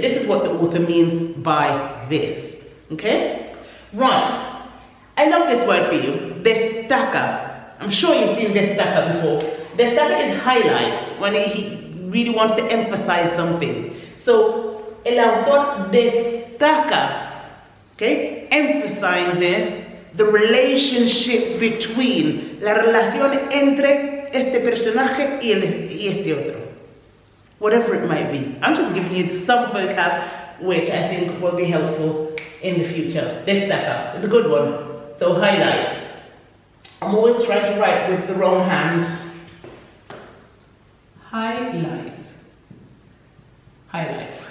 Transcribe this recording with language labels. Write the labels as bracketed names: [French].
[English] This is what the author means by this. Okay? Right. I love this word for you. [Spanish] Destaca. [English] I'm sure you've seen destaca before. Destaca is highlights, when he really wants to emphasize something. [Spanish] So, el autor destaca, okay, [English] emphasizes the relationship between, [Spanish] la relación entre este personaje y este otro. [English] Whatever it might be. I'm just giving you some vocab which I think will be helpful in the future. Destaca, it's a good one. So, highlights. I'm always trying to write with the wrong hand. Highlights. Highlights.